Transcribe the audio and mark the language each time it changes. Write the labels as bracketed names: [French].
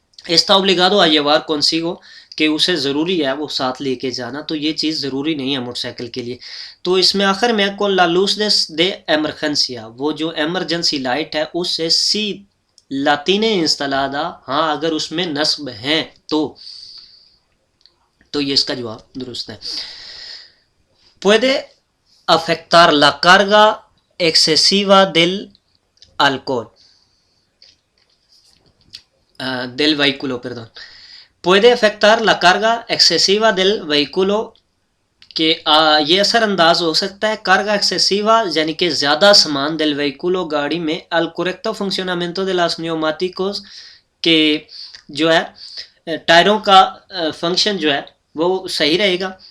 [Spanish] está obligado a llevar consigo, [Hindi] कि उसे ज़रूरी है वो साथ लेके जाना, तो ये चीज़ ज़रूरी नहीं है मोटरसाइकिल के लिए। तो इसमें आखिर में [Spanish] con la luz de emergencia, [Hindi] वो जो एमरजेंसी लाइट है उससे सी लातीने इंस्टॉलादा, हाँ अगर उसमें नस्ब हैं तो ये इसका जवाब दुरुस्त है। [Spanish] puede afectar la carga excesiva del alcohol, del vehículo, perdón. Puede afectar la carga excesiva del vehículo, [Hindi] कि ये असरअंदाज हो सकता है कार्गा एक्सेसिवा यानी कि ज़्यादा सामान [Spanish] del vehículo [Hindi] गाड़ी में [Spanish] al correcto funcionamiento de los neumáticos, [Hindi] के जो है टायरों का फंक्शन जो है वो सही रहेगा।